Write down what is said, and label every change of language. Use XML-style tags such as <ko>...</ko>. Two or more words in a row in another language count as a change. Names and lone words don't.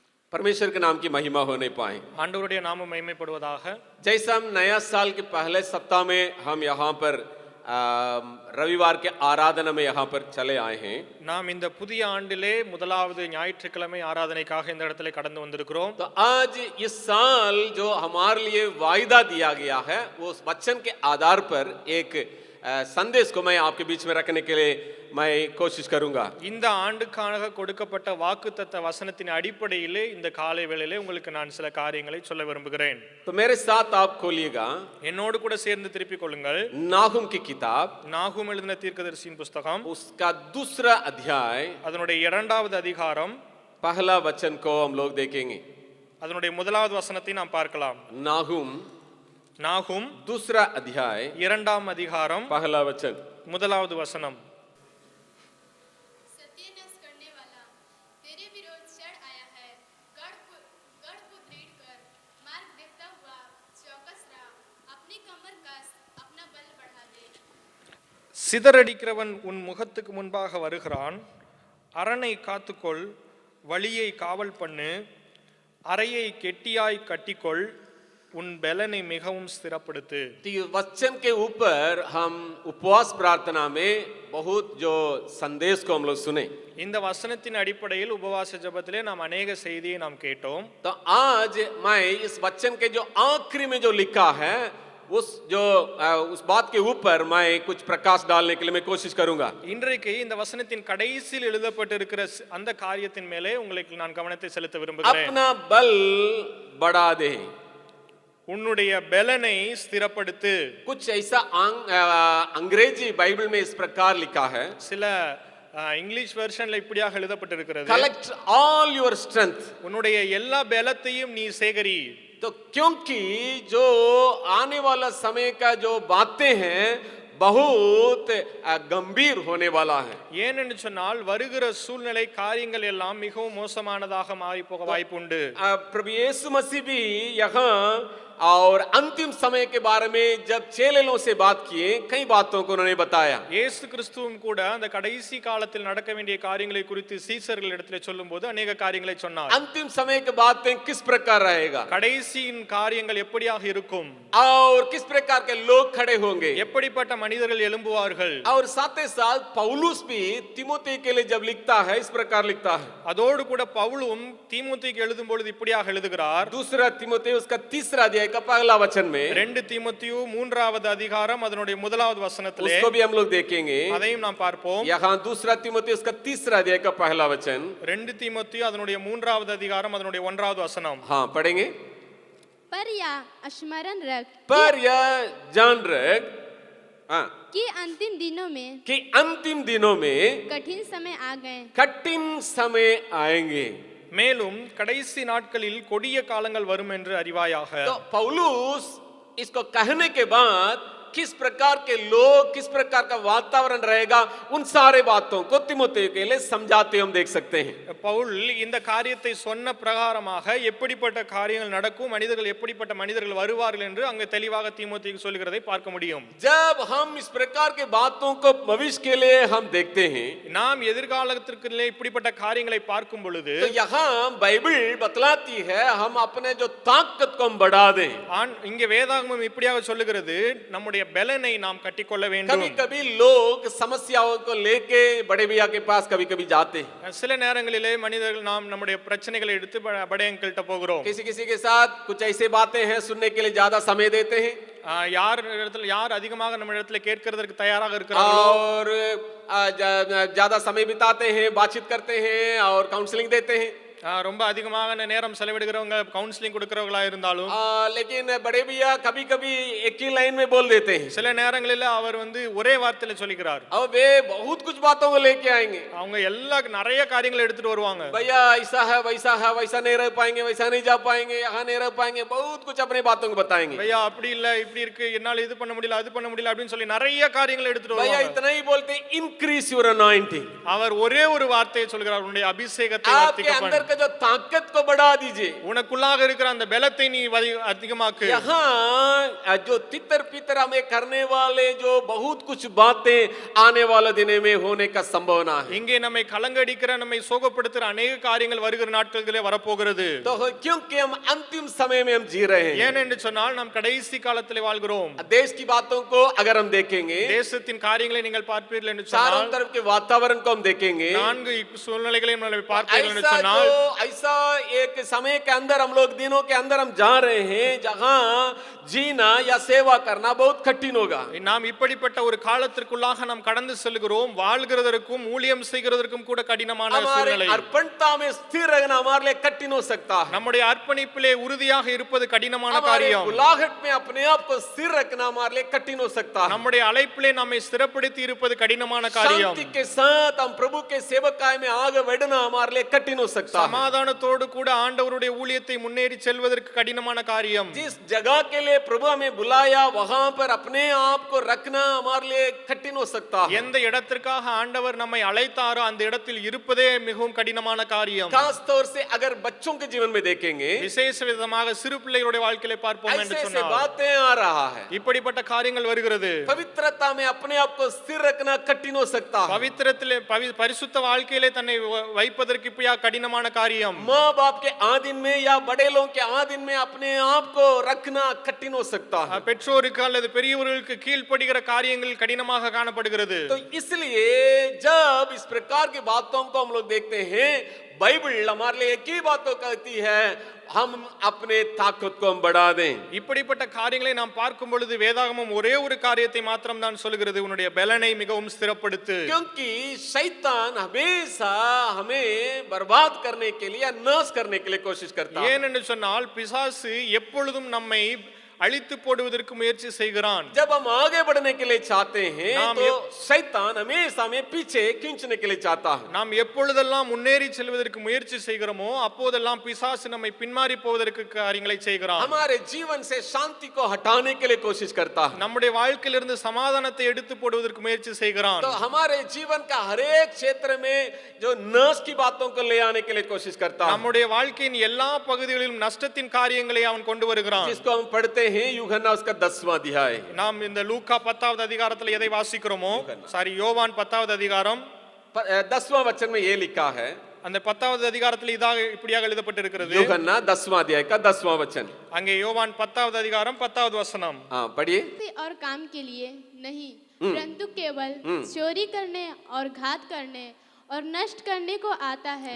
<hi>परमेश्वर के नाम की महिमा होने पाए।</hi> <ta>ஆண்டவருடைய நாமம் மகிமைப்படுவதாக.</ta> <hi>जैसा हम नया साल के पहले सप्ताह में हम यहाँ पर रविवार के आराधना में यहाँ पर चले आए हैं।</hi> <ta>நாம் இந்த புதிய ஆண்டிலே முதலாவது ஞாயிற்றுக்கிழமை ஆராதனைக்காக இந்த இடத்திலே கடந்து வந்திருக்கிறோம்.</ta> <hi>तो आज इस साल जो हमारे लिए वायदा दिया गया है वो उस वचन के आधार पर एक संदेश को मैं आपके बीच में रखने के लिए मैं कोशिश करूंगा।</hi> <ta>இந்த ஆண்டுக்காக கொடுக்கப்பட்ட வாக்குத்தத்த வசனத்தின் அடிப்படையிலே இந்த காலை வேளையிலே உங்களுக்கு நான் சில காரியங்களை சொல்ல விரும்புகிறேன்.</ta> <hi>तो मेरे साथ आप खोलिएगा</hi> <ta>என்னோடு கூட சேர்ந்து திருப்பிக் கொள்ளுங்கள்.</ta> <hi>नाहुम की किताब,</hi> <ta>நாகூம் எழுதின தீர்க்கதரிசியின் புத்தகம்,</ta> <hi>उसका दूसरा अध्याय,</hi> <ta>அதனுடைய இரண்டாவது அதிகாரம்,</ta> <hi>पहला वचन को हम लोग देखेंगे।</hi> <ta>அதனுடைய முதலாவது வசனத்தை நாம் பார்க்கலாம். நாகூம்</ta> <hi>दूसरा अध्याय,</hi> <ta>இரண்டாம் அதிகாரம்,</ta> <hi>पहला वचन,</hi> <ta>முதலாவது வசனம்.</ta> <hi>सत्यानाश करने वाला तेरे विरोध चढ़ आया है, गढ़ को दृढ़ कर, मार्ग देखता हुआ चौकस रहा, अपनी कमर कस, अपना बल बढ़ा दे।</hi> <ta>சிதறடிக்கிறவன் உன் முகத்துக்கு முன்பாக வருகிறான், அரணை காத்துக்கொள், வழியை காவல் பண்ணு, அறையை கெட்டியாய் கட்டிக்கொள், உன் பலனை மிகவும் ஸ்திரப்படுத்து.</ta> <hi>वचन के ऊपर हम उपवास प्रार्थना में बहुत जो संदेश को हम लोग सुने।</hi> <ta>இந்த வசனத்தின் அடிப்படையில் உபவாச ஜெபத்திலே நாம் अनेक செய்தியை நாம் கேட்டோம்.</ta> <hi>तो आज मैं इस वचन के जो आखिरी में जो लिखा है उस बात के ऊपर मैं कुछ प्रकाश डालने के लिए मैं कोशिश करूंगा।</hi> <ta>இன்றைக்கு இந்த வசனத்தின் கடைசியில் எழுதப்பட்டிருக்கிற அந்த காரியத்தின் மேலே உங்களுக்கு நான் கவனத்தை செலுத்த விரும்புகிறேன்.</ta> <hi>अपना बल बढ़ा दे,</hi> <ta>உன்னுடைய பலனை ஸ்திரப்படுத்து.</ta> <hi>कुछ ऐसा अंग्रेजी बाइबल में इस प्रकार लिखा है,</hi> <ta>சில</ta> <en>English version</en> <ta>இப்படியாக எழுதப்பட்டிருக்கிறது,</ta> <en>collect all your strength,</en> <ta>உன்னுடைய எல்லா பலத்தையும் நீ சேகரி.</ta> <hi>तो क्योंकि जो आने वाला समय का जो बातें हैं बहुत गंभीर होने वाला है.</hi> <ta>ஏனென்று சொன்னால் வருகிற சூழ்நிலை காரியங்கள் எல்லாம் மிகவும் மோசமானதாக மாறி போக வாய்ப்புண்டு.</ta> <hi>प्रभु यीशु मसीह भी यहाँ और अंतिम समय के बारे में जब चेलों से बात किए कई बातों को उन्होंने बताया.</hi> <ta>இயேசு கிறிஸ்துவும் கூட அந்த கடைசி காலத்தில் நடக்க வேண்டிய காரியங்களை குறித்து சீசர்களிடத்திலே சொல்லும்போது अनेक காரியங்களை சொன்னார்.</ta> <hi>अंतिम समय के बातें किस प्रकार रहेगा,</hi> <ta>கடைசியின் காரியங்கள் எப்படியாக இருக்கும்,</ta> <hi>और किस प्रकार के लोग खड़े होंगे,</hi> <ta>எப்படிப்பட்ட மனிதர்கள் எழும்புவார்கள்.</ta> <hi>और साथ ही साथ पौलुस भी तीमुथी के लिए जब लिखता है इस प्रकार लिखता है.</hi> <ta>அதோடு கூட பவுலும் தீமோத்தேயுக்கு எழுதும் பொழுது இப்படியாக எழுதுகிறார்.</ta> <hi>दूसरा तीमुथी उसका तीसरा अध्याय का पहला वचन में,</hi> <ta>2 தீமோத்தேயு 3வது அதிகாரம் அதனுடைய முதலாவது வசனத்திலே</ta> <hi>उसको भी हम लोग देखेंगे.</hi> <ta>அதையும் நாம் பார்ப்போம்.</ta> <hi>यहाँ दूसरा तीमुथी उसका तीसरा अध्याय का पहला वचन,</hi> <ta>2 தீமோத்தேயு அதனுடைய 3வது அதிகாரம் அதனுடைய 1வது வசனம்.</ta> <hi>हाँ पढ़ेंगे. पर या स्मरण रख पर यह जान रख कि अंतिम दिनों में कि अंतिम दिनों में कठिन समय आ गए, कठिन समय आएंगे.</hi> <ta>மேலும் கடைசி நாட்களில் கொடிய காலங்கள் வரும் என்று அறிவாயாக.</ta> <hi>तो पौलुस इसको कहने के बाद किस प्रकार के लोग, किस प्रकार का वातावरण रहेगा, उन सारे बातों को तीमुथी के लिए समझाते हम देख सकते हैं.</hi> <ta>பவுல் இந்த காரியத்தை சொன்ன பிரகாரமாக எப்படிப்பட்ட காரியங்கள் நடக்கும், மனிதர்கள் எப்படிப்பட்ட மனிதர்கள் வருவார்கள் என்று அங்கே தெளிவாக தீமோத்தேயுக்கு சொல்கிறதை பார்க்க முடியும்.</ta> <hi>जब हम इस प्रकार के बातों को भविष्य के लिए हम देखते हैं,</hi> <ta>நாம் எதிர்காலத்திற்குள்ளே இப்படிப்பட்ட காரியங்களை பார்க்கும் பொழுது</ta> <hi>तो यहाँ बाइबल बतलाती है हम अपने जो ताकत को हम बढ़ा दें.</hi> <ta>இங்கே வேதாகமம் இப்படியாக சொல்லுகிறது, நம்முடைய பலனை நாம் கட்டிக்கொள்ள வேண்டும்.</ta> <hi>कभी कभी लोग समस्याओं को लेके बड़े भैया के पास कभी कभी जाते हैं.</hi> <ta>சில நேரங்களிலே மனிதர்கள் நாம் நம்முடைய பிரச்சனைகளை எடுத்து</ta> <hi>बड़े अंकल</hi> <ta>கிட்ட போகிறோம்.</ta> <hi>किसी किसी के साथ कुछ ऐसे बातें हैं सुनने के लिए ज्यादा समय देते हैं,</hi> <ta>யார் அதிகமாக நம்ம இடத்துல கேட்கிறதுக்கு தயாராக இருக்கிறார்களோ</ta> <hi>और ज्यादा समय बिताते हैं, बातचीत करते हैं और काउंसलिंग देते हैं.</hi> <ta>ரொம்ப அதிகமாக நேரம் செலவிடுகிறவங்க கவுன்சிலிங் கொடுக்கிறவங்களா இருந்தாலும்,</ta> <hi>लेकिन बड़े भैया कभी कभी एक ही लाइन में बोल देते हैं.</hi> <ta>சில நேரங்களில் அவர் ஒரே வார்த்தையில சொல்லிக்கிறார்.</ta> <hi>अब वे बहुत कुछ बातों को लेके आएंगे.</hi> <ta>அவங்க நிறைய காரியங்களை எடுத்துட்டு வருவாங்க.</ta> <hi>भैया ऐसा है वैसा नहीं रह पाएंगे, वैसा नहीं जा पाएंगे, यहाँ नहीं रह पाएंगे, बहुत कुछ अपनी बातों को बताएंगे.</hi> <ta>भैया அப்படி இல்ல, இப்படி இருக்கு, என்னால இது பண்ண முடியல, அது பண்ண முடியல அப்படின்னு சொல்லி நிறைய காரியங்களை எடுத்துட்டு</ta> <hi>भैया</hi> <ta>வருவாங்க.</ta> <hi>इतना ही बोलते,</hi> <en>increase your anointing.</en> <ta>அவர் ஒரே ஒரு வார்த்தையை சொல்கிறார், உன்னுடைய அபிஷேகத்தை</ta> <hi>आपके</hi> <ta>வர்த்திக்க</ta> <hi>अंदर</hi> <ta>பண்ணு.</ta> <hi>का जो ताकत को बढ़ा दीजिए।</hi> <ta>உனக்குள்ளாக இருக்கிற அந்த பலத்தை நீ அதிகமாக்கு.</ta> <hi>यहाँ जो तितर पितर हमें करने वाले जो बहुत कुछ बातें आने वाले दिन में होने का संभावना है।</hi> <ta>இங்கே நம்மை கலங்கடிக்கிற நம்மை சோகப்படுத்துற अनेक காரியங்கள் வருகிற நாட்களிலே வரப்போகிறது.</ta> <hi>तो क्योंकि हम अंतिम समय में हम जी रहे हैं।</hi> <ta>ஏனென்று சொன்னால் நாம் கடைசி காலத்திலே வாழ்கிறோம்.</ta> <hi>देश की बातों को अगर हम देखेंगे,</hi> <ta>தேசத்தின் காரியங்களை நீங்கள் பார்ப்பீர்கள் என்று</ta> <hi>चारों</hi> <ta>சொன்னால்,</ta> <hi>तरफ के वातावरण को हम देखेंगे,</hi> <ta>நான்கு சூழ்நிலைகளை நம்ம பார்ப்பீர்கள் என்று சொன்னால்,</ta> <hi>ऐसा एक समय के अंदर हम लोग दिनों के अंदर हम जा रहे हैं जहां जीना या सेवा करना बहुत कठिन होगा।</hi> <ta>நாம் இப்படிப்பட்ட ஒரு காலத்திற்குள்ளாக நாம் கடந்து செல்கிறோம். வாழ்கிறதற்கும் ஊழியம் செய்கிறதற்கும் கூட கடினமான</ta> <hi>हमारे</hi> <ta>சூழ்நிலை.</ta> <hi>अर्पणता में स्थिर रहना हमारे लिए कठिन हो सकता है।</hi> <ta>நம்முடைய அர்ப்பணிப்பிலே உறுதியாக இருப்பது கடினமான</ta> <hi>हमारे</hi> <ta>காரியம்.</ta> <hi>बुलाहट में अपने आप को स्थिर रखना हमारे लिए कठिन हो सकता है।</hi> <ta>நம்முடைய அழைப்பிலே நம்மை ஸ்திரப்படுத்தி இருப்பது கடினமான காரியம்.</ta> <hi>शांति के साथ हम प्रभु के सेवकाई में आगे बढ़ना हमारे लिए कठिन हो सकता है।</hi> <ta>சமாதானத்தோடு கூட ஆண்டவருடைய ஊழியத்தை முன்னேறி செல்வதற்கு கடினமான காரியம்.</ta> <hi>जिस जगह के लिए प्रभु हमें बुलाया वहां पर अपने आप को रखना हमारे लिए कठिन हो सकता है।</hi> <ta>எந்த இடத்திற்காக ஆண்டவர் நம்மை அழைத்தாரோ அந்த இடத்தில் இருப்பதே மிகவும் கடினமான காரியம்.</ta> <hi>खास तौर से अगर बच्चों के जीवन में देखेंगे,</hi> <ta>விசேஷ விதமாக சிறு பிள்ளைகளுடைய வாழ்க்கையிலே பார்ப்போம் என்று</ta> <hi>ऐसे</hi> <ta>சொன்னால்,</ta> <hi>बातें आ रहा है।</hi> <ta>இப்படிப்பட்ட காரியங்கள் வருகிறது.</ta> <hi>पवित्रता में अपने आप को स्थिर रखना कठिन हो सकता है।</hi> <ta>பவித்திரத்திலே பரிசுத்த வாழ்க்கையிலே தன்னை வைப்பதற்கு இப்பயா கடினமான காரியம்.</ta> <hi>माँ बाप के आधीन में या बड़े लोगों के आधीन में अपने आप को रखना कठिन हो सकता है।</hi> <ta>பெற்றோருக்கு அல்லது பெரியவர்களுக்கு கீழ்ப்படுகிற காரியங்கள் கடினமாக காணப்படுகிறது.</ta> <hi>तो इसलिए जब इस प्रकार की बातों को हम लोग देखते हैं, बाइबल हमारे लिए एक ही बात कहती है, हम अपने ताकत को हम बढ़ा दें।</hi> <ta>இப்படிப்பட்ட காரியங்களை நாம் பார்க்கும் பொழுது வேதாகமம் ஒரே ஒரு காரியத்தை மாத்திரம் தான் சொல்கிறது, உன்னுடைய பலனை மிகவும் ஸ்திரப்படுத்து.</ta> <hi>क्योंकि शैतान हमेशा हमें बर्बाद करने के लिए, नाश करने के लिए कोशिश करता है।</hi> <ta>ஏனென்று சொன்னால் பிசாசு எப்பொழுதும் நம்மை அழித்து போடுவதற்கு முயற்சி செய்கிறான்.</ta> <hi>जब हम आगे बढ़ने के लिए चाहते हैं नाम तो शैतान हमेशा हमें पीछे खींचने के लिए चाहता है।</hi> <ta>நாம் எப்பொழுதெல்லாம் முன்னேறி செல்வதற்கு முயற்சி செய்கிறோமோ அப்போதெல்லாம் பிசாசு நம்மை பின்மாறி போவதற்கு காரியங்களை செய்கிறான்.</ta> <hi>हमारे जीवन से शांति को हटाने के लिए कोशिश करता है।</hi> <ta>நம்முடைய வாழ்க்கையிலிருந்து சமாதானத்தை எடுத்து போடுவதற்கு முயற்சி செய்கிறான்.</ta> <hi>तो हमारे जीवन का हर एक क्षेत्र में जो नाश की बातों को ले आने के लिए कोशिश करता है।</hi> <ta>நம்முடைய வாழ்க்கையின் எல்லா பகுதிகளிலும் நஷ்டத்தின் காரியங்களை அவன் கொண்டு வருகிறான்.</ta> <hi>जिसको हम पढ़ते हैं यूहन्ना उसका 10वां अध्याय।</hi> <ta>நாம் இந்த லூக்கா 10வது அதிகாரத்தில் எதை வாசிக்கிறோமோ, சாரி யோவான் 10வது அதிகாரம்</ta> <hi>10वां वचन में ये लिखा है,</hi> <ta>அந்த 10வது அதிகாரத்தில் இதாக இப்படியாக எழுதப்பட்டிருக்கிறது.</ta> <hi>यूहन्ना 10वां अध्याय का 10वां वचन।</hi> <ta>அங்கே யோவான் 10வது அதிகாரம் 10வது வசனம்.</ta> <hi>हाँ पढ़िए। और काम के लिए नहीं, परंतु केवल चोरी करने और घात करने और नष्ट करने को आता है।</hi>